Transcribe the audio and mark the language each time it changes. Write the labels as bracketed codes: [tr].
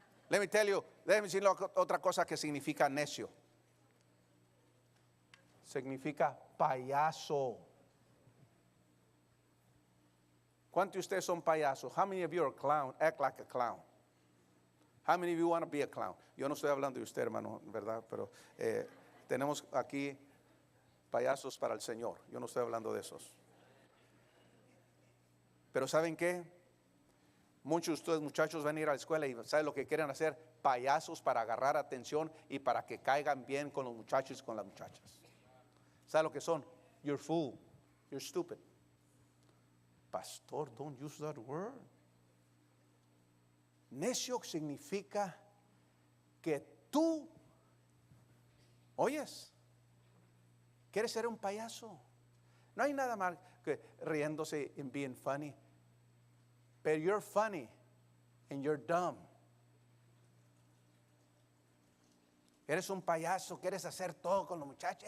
[en] Let me tell you, [es] déjeme decir otra cosa que significa necio. Significa payaso. ¿Cuántos de ustedes son payasos? [en] How many of you are a clown? Act like a clown. How many of you want to be a clown? [es] Yo no estoy hablando de usted, hermano, ¿verdad? Pero tenemos aquí payasos para el Señor. Yo no estoy hablando de esos. Pero ¿saben qué? Muchos de ustedes muchachos van a ir a la escuela y ¿saben lo que quieren hacer? Payasos para agarrar atención y para que caigan bien con los muchachos y con las muchachas. ¿Saben lo que son? [en] You're fool. You're stupid. Pastor, don't use that word. [es] Necio significa que tú, oyes, quieres ser un payaso. No hay nada mal que riéndose [en] and being funny. But you're funny and you're dumb. [es] Eres un payaso, quieres hacer todo con los muchachos.